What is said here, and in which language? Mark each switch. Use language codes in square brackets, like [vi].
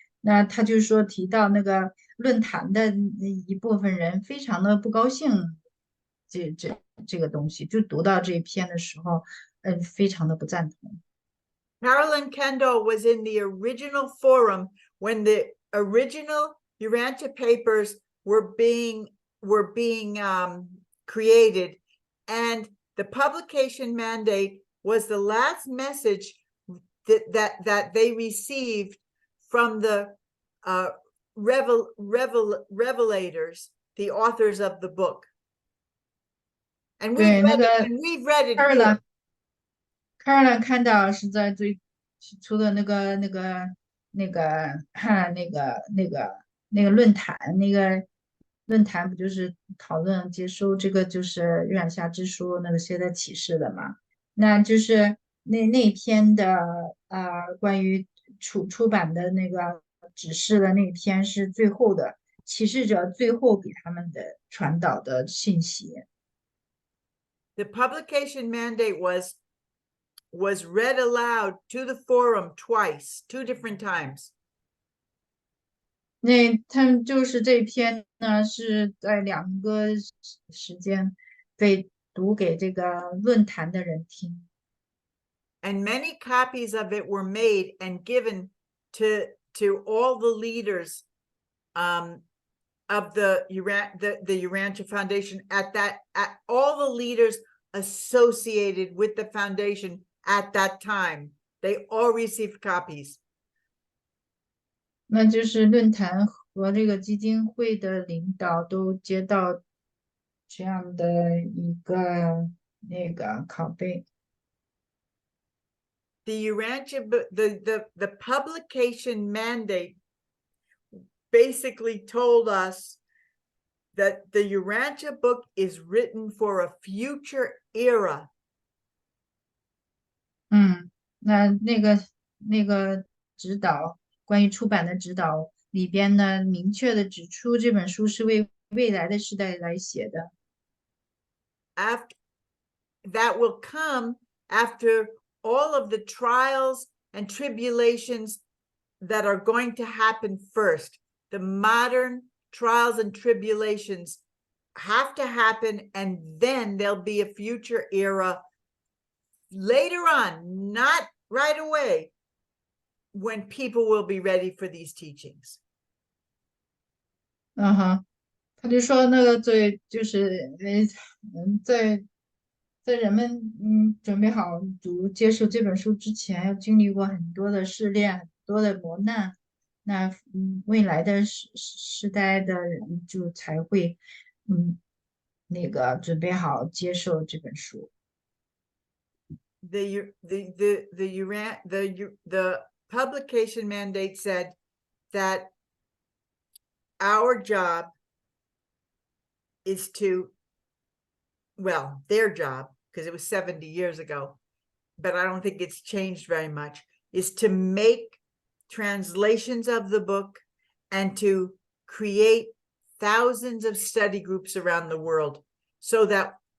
[zh] 那他就说提到那个论坛的一部分人非常的不高兴，这个东西，就读到这一篇的时候，非常的不赞同。 [en] Carolyn Kendall was in the original forum when the original Urantia papers were being created, and the publication mandate was the last message that they received from the revelators, the authors of the book. And we've read it here. [zh] Caroline 看到是在最初的那个论坛不就是讨论接收这个就是月染下之书那些的启示的嘛？那就是那篇的关于出版的那个指示的那篇是最后的启示者最后给他们的传导的信息。 [en] The publication mandate was read aloud to the forum twice, 2 different times. [zh] 那他们就是这篇呢，是在2个时间被读给这个论坛的人听。 [en] And many copies of it were made and given to all the leaders of the Urantia Foundation at all the leaders associated with the foundation at that time. They all received copies. [zh] 那就是论坛和这个基金会的领导都接到这样的一个那个拷贝。 [en] The Urantia, the publication mandate basically told us that the Urantia book is written for a future era. [zh] 那个指导，关于出版的指导里边呢，明确的指出这本书是为未来的时代来写的。 [en] After that will come after all of the trials and tribulations that are going to happen first. The modern trials and tribulations have to happen, and then there'll be a future era later on, not right away, when people will be ready for these teachings. [zh] 他就说那个就是在人们准备好接受这本书之前，要经历过很多的试炼，很多的磨难。那未来的时代的人就才会那个准备好接受这本书。 [en] The publication mandate said that our job is to, well, their job, because it was 70 years ago, but I don't think it's changed very much, is to make translations of the book and to create thousands of study groups around the world so that